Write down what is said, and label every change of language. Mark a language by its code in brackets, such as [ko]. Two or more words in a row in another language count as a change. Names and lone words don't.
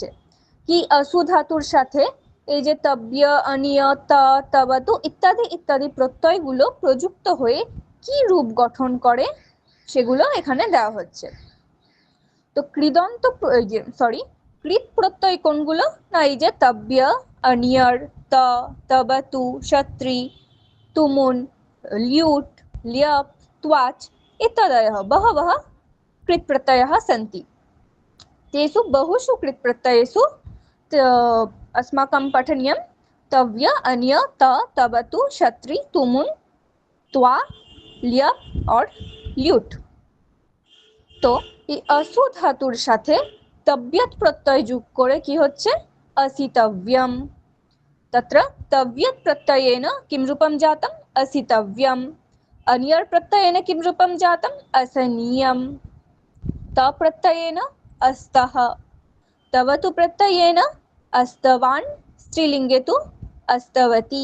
[bn] কি असु ধাতুর সাথে এই যে তব্য, অনিয়, ত, তবতু ইত্যাদি ইত্যাদি প্রত্যয়গুলো প্রযুক্ত হয়ে কি রূপ গঠন করে সেগুলো এখানে দেওয়া হচ্ছে। তো কৃদন্ত কৃত প্রত্যয় কোনগুলো? না এই যে তব্য, অনিয়র, ত, তবতু, শত্রি, তুমুন, ল্যুট, ল্যপ, [sa] त्वाच इत्यादयः बहवः कृत प्रत्ययः सन्ति। तेषु बहुषु कृत प्रत्ययेषु अस्माकं पठनीयं तव्य, अन्य, त, तबतु, शत्रि, तुमुन, त्वा, ल्यप और ल्यूट। [bn] तो এই असु ধাতুর সাথে তব্যত প্রত্যয় যোগ করে কি হচ্ছে? [sa] असितव्यम। तत्र तव्यत प्रत्ययेन किं रूपं जातम्? असितव्यम। अन्यर् प्रत्ययेन किं रूपं जातम्? असनीयम्। त प्रत्ययेन अस्तः। तवतु प्रत्ययेन अस्तवान्, स्त्रीलिङ्गे तु अस्तवती।